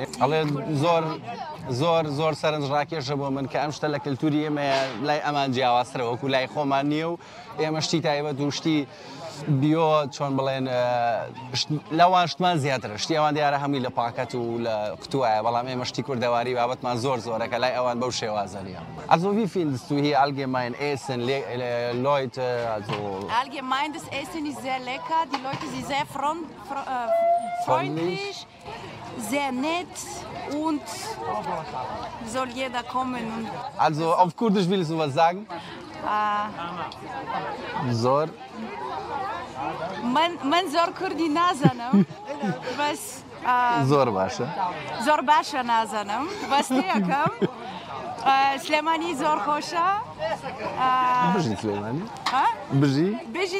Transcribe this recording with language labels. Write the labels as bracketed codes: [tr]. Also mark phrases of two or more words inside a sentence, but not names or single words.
[ckb] ئەڵێ زۆر سەرنجڕاکێشە بۆ من کە ئەم شتە لە کللتوری ئێمە لای ئەمان جیاوازترە وەکو لای خۆمان نییە و ئێمە شتی تایبەت و شتی بیۆ چۆن بڵێن لەوان شتمان زیاترە شتی ئەوان دیارە هەمووی لە پاکەت و لە قوتوایە بەڵام ئێمە شتی کوردەواری بابەتمان زۆرەکە لای ئەوان بەو شێوازەریە [de] Also wie findest du hier allgemein Essen, Leute, also... Allgemein das Essen ist sehr lecker, die Leute sind sehr freundlich, sehr nett und soll jeder kommen. Also auf Kurdisch willst du was sagen? [ckb] Zor. من زۆر کوردی نازانم بەس زۆر باشە زۆر باشە نازانم بەستەکەم سلێمانی زۆر خۆشە بژی سلێمانی بژی